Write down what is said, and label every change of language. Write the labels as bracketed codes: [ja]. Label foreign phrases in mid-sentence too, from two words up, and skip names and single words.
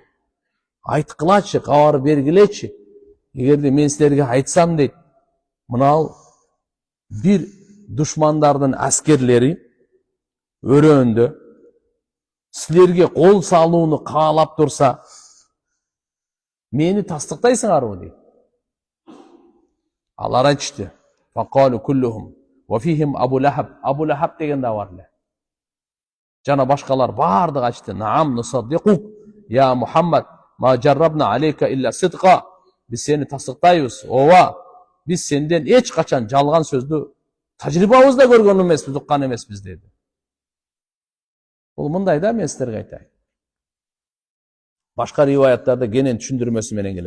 [ky] Айткылачы, кабар бергилечи. Эгерде мен силерге айтсам дейт, мынау бир душмандардын аскерлери өрөөндө силерге кол салууну каалап турса, мени тастыктайсыңарбы дейт. Алар айтышты. [ar] فقالوا كلهم وفيهم أبو لهب. [ky] Абу Лахаб деген да бар эле. Жана башкалар бардыгы айтышты. [ar] نعم نصدقك يا محمد ما جربنا عليك إلا صدقا. [ky] Биз сени тастыктайбыз. Ооба, биз сенден эч качан жалган сөздү тажрыйбабызда көргөн эмеспиз, уккан эмеспиз деди. Бул мындай да, мен силерге айтайын. Башка риваяттарда кенен түшүндүрмөсү менен келет.